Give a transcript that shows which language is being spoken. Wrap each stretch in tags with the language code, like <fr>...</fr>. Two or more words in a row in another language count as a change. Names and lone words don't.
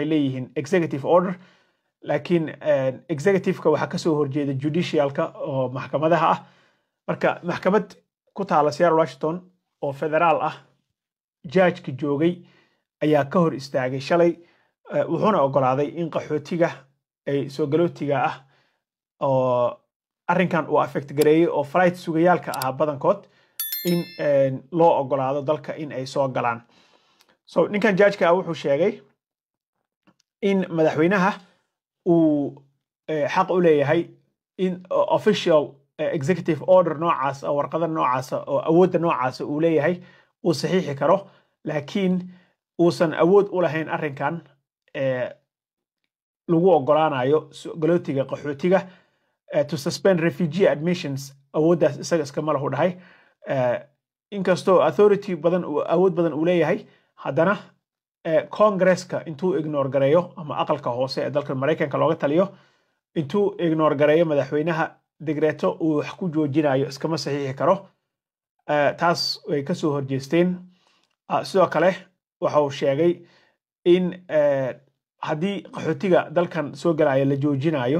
<so>leeyihiin</so> <en>executive order</en> <so>laakiin executive-ka waxaa ka soo horjeeda judicial-ka oo maxkamadaha ah marka maxkamad ku taala Seattle, Washington oo federaal ah judge-ki joogay ayaa ka hor istaagay shalay wuxuuna ogolaaday in qaxootiga ay soo galootiga ah oo arrinkan uu affect gareeyay oo flight sugayaalka ah badankood in loo ogolaado dalka in ay soo galaan so ninkan judge-ka wuxuu sheegay in madaxweynaha uu xaq u leeyahay in</so> <en>official executive order</en> <so>noocaas oo warqada noocaas oo awoodda noocaas uu leeyahay uu saxiixi karo laakiin uusan awood u lahayn arrinkan lagu ogolaanayo galootiga qaxootiga</so> <en>to suspend refugee admissions</en> <so>awooddaas isaga iskama lahu dhahay inkastoo authority badan awood badan uu leeyahay haddana Congress-ka intuu ignore gareeyo ama aqalka hoose ee dalka Mareykanka looga taliyo intuu ignore gareeyo madaxweynaha dekreeto uu wax ku joojinayo iskama saxiixi karo taas way ka soo horjeesteen sidoo kale waxa uu sheegay in haddii qaxootiga dalkan soo galaya la joojinayo</so>